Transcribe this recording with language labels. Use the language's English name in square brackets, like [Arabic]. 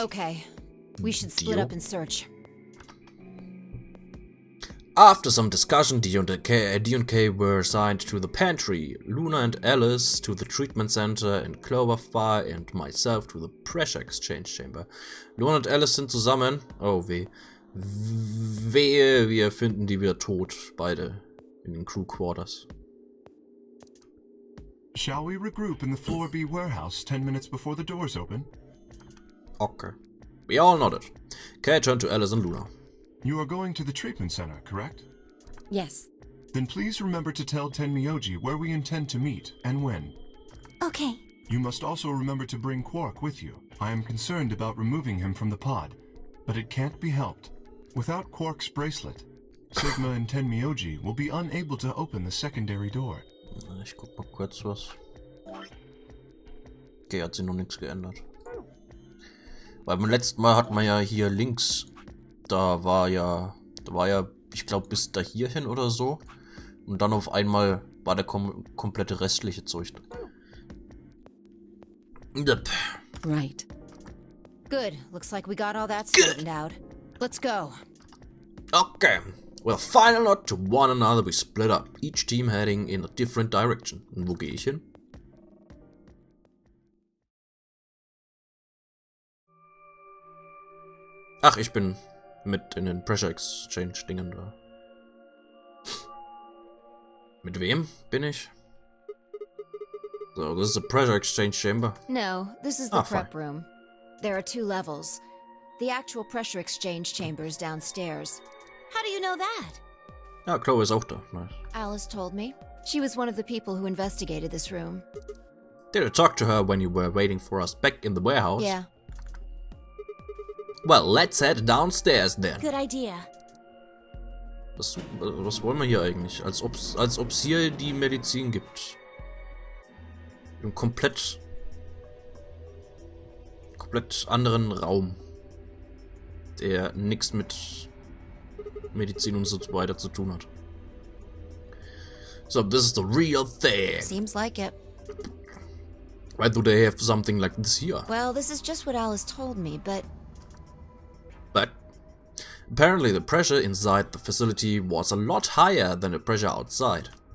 [English] Okay. We should split Dio? up and search. After some discussion, D and K were assigned to the pantry, Luna and Alice to the treatment center, and Cloverfire and myself to the pressure exchange chamber. [German] Luna und Alice sind zusammen. Oh weh. Wehe, wir finden die wieder tot. Beide in den Crew Quarters. [English] Shall we regroup in the Floor B warehouse 10 minutes before the doors open? Okay. We all nodded. Kay turned to Alice and Luna. You are going to the treatment center, correct? Yes. Then please remember to tell Tenmyoji where we intend to meet and when. Okay. You must also remember to bring Quark with you. I am concerned about removing him from the pod, but it can't be helped. Without Quark's bracelet, Sigma and Tenmyoji will be unable to open the secondary door. [German] Ich guck mal kurz was. Okay, hat sich noch nichts geändert. Weil beim letzten Mal hat man ja hier links, da war ja, ich glaube bis da hierhin oder so. Und dann auf einmal war der komplette restliche Zeug. [English] Yep. Right. Good. Looks like we got all that straightened out. Let's go. Okay. With a final nod to one another, we split up, each team heading in a different direction. [German] Und wo gehe ich hin? Ach, ich bin mit in den Pressure Exchange Dingen da. Mit wem bin ich? [English] So, this is a Pressure Exchange Chamber. No, this is the prep fine. room. There are 2 levels. The actual pressure exchange chamber is downstairs. How do you know that? [German] Ja, Chloe ist auch da. Nice. [English] Alice told me. She was one of the people who investigated this room. Did you talk to her when you were waiting for us back in the warehouse? Yeah. Well, let's head downstairs then. Good idea. [German] Was wollen wir hier eigentlich? Als ob's hier die Medizin gibt. Im komplett anderen Raum. Der nichts mit Medizin und so weiter zu tun hat. [English] So, this is the real thing. Seems like it. Why do they have something like this here? Well, this is just what Alice told me, but But apparently the pressure inside the facility was a lot higher than the pressure outside.